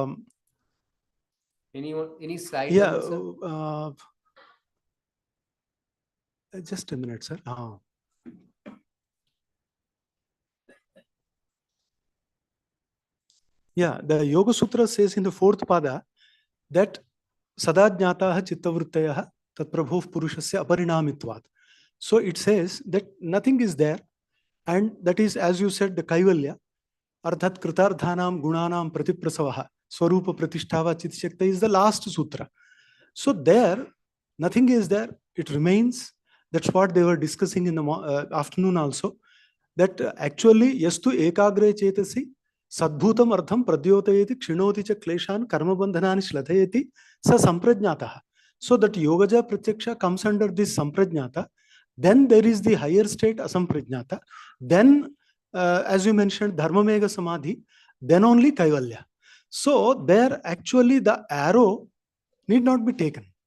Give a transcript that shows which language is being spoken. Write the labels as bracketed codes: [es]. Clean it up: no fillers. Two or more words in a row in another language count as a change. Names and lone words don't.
[en] Any slide? Yeah. Just a minute, sir. Yeah, the Yoga Sutra says in the fourth pada that [sa] सदाज्ञाताः चित्तवृत्तयः तत्प्रभोः पुरुषस्य अपरिणामित्वात्. [en] So it says that nothing is there, and that is, as you said, the kaivalya, [sa] अर्थात् कृतार्थानां गुणानां प्रतिप्रसवः स्वरूप प्रतिष्ठा वा चितिशक्तिः [en] is the last sutra. So there, nothing is there, it remains. That's what they were discussing in the afternoon also, that actually [sa] यस्तु एकाग्रे चेतसि सद्भूतम् अर्थं प्रद्योतयति क्षिणोति च क्लेशान् कर्म बन्धनानि श्लथयति स सम्प्रज्ञातः. [en] So that [sa] योगज प्रत्यक्ष [en] comes under this samprajñāta. Then there is the higher state asamprajñāta. Then as you mentioned [sa] धर्ममेघ समाधि, [en] then only kaivalya. So there actually the arrow need not be taken.